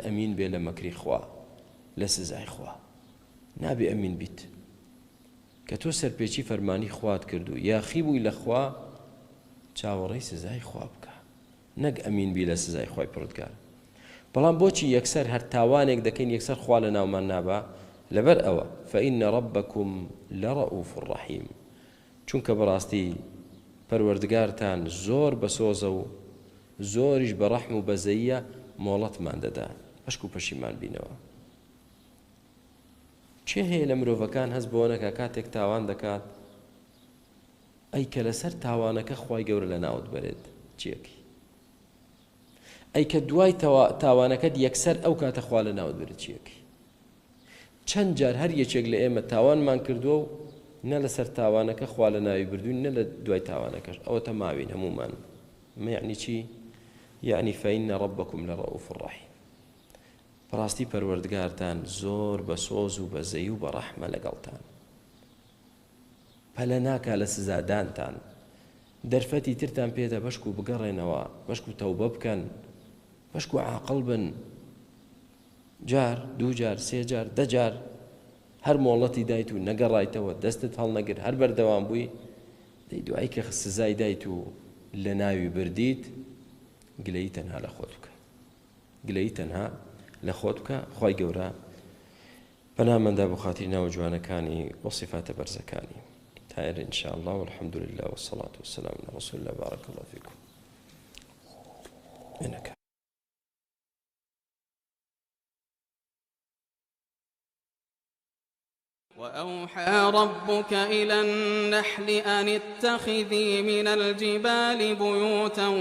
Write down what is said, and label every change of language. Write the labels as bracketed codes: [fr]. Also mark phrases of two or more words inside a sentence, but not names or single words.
[ckb] ئەمین بێ لە مەکری خوا لە سزای خوا نابێ ئەمین بیت کە تۆ سەرپێچی فەرمانی خوات کردو یاخی بووی لە خوا چاوەڕێی سزای خوا بکە نەک ئەمین بی لە سزای خوای پڕودگار بەڵام بۆچی یەکسەر هەر تاوانێک دەکەین یەکسەر خوا لە ناومان نابا لەبەر ئەوە [ar] فإن ربكم لرؤوف رحيم [ckb] چونکە بەڕاستی پەروەردگارتان زۆر بەسۆزە و زۆریش بەڕەحم و بەزەیە مۆڵەتمان دەدا پەشک و پەشیمان بینەوە چێ هەیە لە مرۆڤەکان هەست بۆ نەکە کاتێک تاوان دەکات ئەی کە لەسەر تاوانەکە خوای گەورە لە ناوت بەرێت چیەکی ئەی کە دوای تاوانەکەت یەکسەر ئەو کاتە خوا لە ناوت بێت چیەکی چەند جار هەر یەکێک لە ئێمە تاوانمان کردووە و نە لەسەر تاوانەکە خوا لە ناوی بردوین نە لە دوای تاوانەکەش ئەوەتە ماوین هەمومان یعنی چی؟ یعنی [ar] فإن ربكم لرؤوف رحيم [ckb] بەڕاستی پەروەردگارتان زۆر بەسۆز و بەزەی و بەڕەحمە لەگەڵتان پەلە ناکا لە سزادانتان دەرفەتی ترتان پێدە بەشک و بگەڕێنەوە بەشک و تەوبە بکەن بەشک و عاقڵ بن جار دوو جار سێ جار دە جار هەر مۆڵەتی دایت و نەگەڕایتەوە دەستت هەڵنەگر هەر بەردەوام بووی دەی دوای کە سزای دایت و لە ناوی بردیت گلەیی تەنها لە خۆت بکە گلەیی تەنها لە خۆت بکە خوای گەورە بەنامەندا بۆ خاتری ناوە جوانەکانی وە صیفاتە بەرزەکانی تا ئێرە [ar] ئینشاء الله والحمد لله والصلاة والسلام على رسول الله بارك الله فيكم إنك وأوحى ربك إلى النحل أن اتخذي من الجبال بيوتا